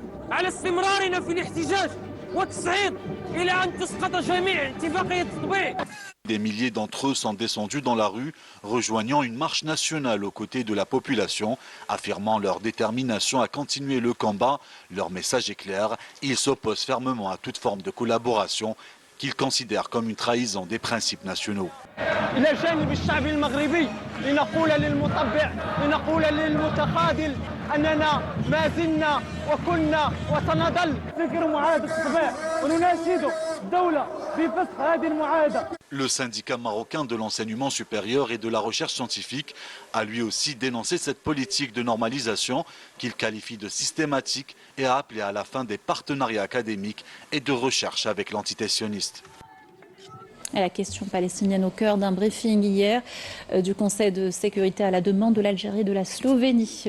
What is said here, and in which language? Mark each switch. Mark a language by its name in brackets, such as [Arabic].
[Arabic] على استمرارنا في الاحتجاج والتصعيد إلى أن تسقط جميع اتفاقية التطبيع. [French] Des milliers d'entre eux sont descendus dans la rue, rejoignant une marche nationale aux côtés de la population, affirmant leur détermination à continuer le combat. Leur message est clair, ils s'opposent fermement à toute forme de collaboration qu'ils considèrent comme une trahison des principes nationaux. [Arabic] إلى الجانب الشعبي المغربي لنقول للمطبع لنقول للمتخاذل أننا ما زلنا وكنا وسنظل فكر معاهدة الطبيع ونناشد الدولة بفسخ هذه المعاهدة. [French] Le syndicat marocain de l'enseignement supérieur et de la recherche scientifique a lui aussi dénoncé cette politique de normalisation qu'il qualifie de systématique et a appelé à la fin des partenariats académiques et de recherche avec l'entité sioniste. Et la question palestinienne au cœur d'un briefing hier du Conseil de sécurité à la demande de l'Algérie et de la Slovénie.